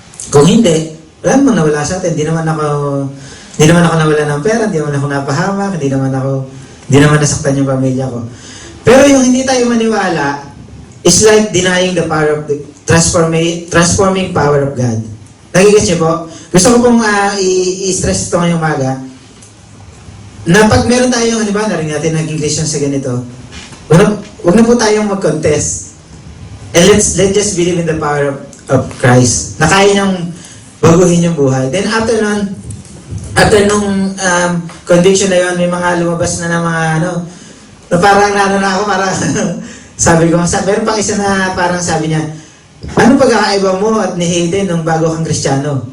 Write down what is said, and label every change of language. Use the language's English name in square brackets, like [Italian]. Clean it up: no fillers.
[Filipino] Kung hindi, wala namang nawala sa atin. Di naman ako nawala ng pera, di naman ako napahamak, di naman nasaktan yung pamilya ko. Pero yung hindi tayo maniwala [English] is like denying the power of the transforming power of God. [Filipino] Nagigets niyo po? Gusto ko pong i-stress ito ngayong umaga na pag meron tayong, di ba, narinig natin naging Christian sa ganito, wag na po tayong mag-contest. [English] And let's just believe in the power of Christ. [Filipino] Na kaya niyang baguhin yung buhay. [English] Then after [Filipino] nung conviction na yun, may mga lumabas na mga na parang na ako, parang sabi ko, meron pang isa na parang sabi niya, ano pagkakaiba mo at ni Hayden nung bago kang Kristiyano?